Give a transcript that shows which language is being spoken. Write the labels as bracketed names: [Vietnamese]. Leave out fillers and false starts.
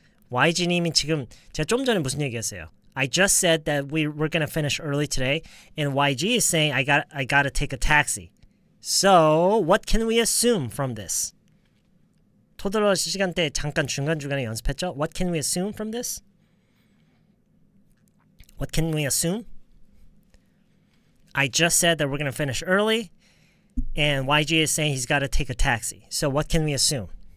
[Korean] YG님이 지금 제가 좀 전에 무슨 얘기했어요? [English] I just said that we're gonna finish early today, and YG is saying I gotta take a taxi. So, what can we assume from this? [Korean] 토들러 시간 때 잠깐 중간중간에 연습했죠? [English] What can we assume from this? What can we assume? I just said that we're gonna finish early, and YG is saying he's gotta take a taxi. So, what can we assume?